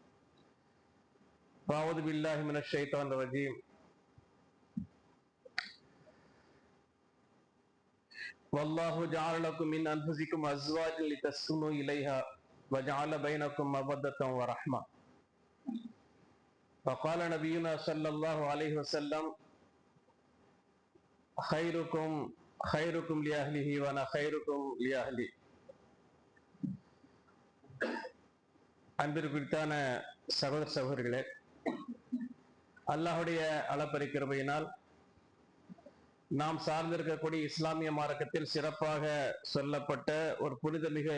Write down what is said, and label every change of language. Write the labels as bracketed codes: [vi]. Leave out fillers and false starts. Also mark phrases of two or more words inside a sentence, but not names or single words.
[ar] أعوذ بالله من الشيطان الرجيم والله جعل لكم من أنفسكم أزواجا لتسكنوا إليها وجعل بينكم مودة ورحمة وقال نبينا صلى الله عليه وسلم خيركم خيركم لأهله وأنا خيركم لأهلي. [ta] அன்பிற்குத்தான சகோதர சகோதரிகளே, அல்லாஹுடைய அளப்பரிய கிருபையினால் நாம் சார்ந்திருக்கக்கூடிய இஸ்லாமிய மார்க்கத்தில் சிறப்பாக சொல்லப்பட்ட ஒரு புனிதமிகு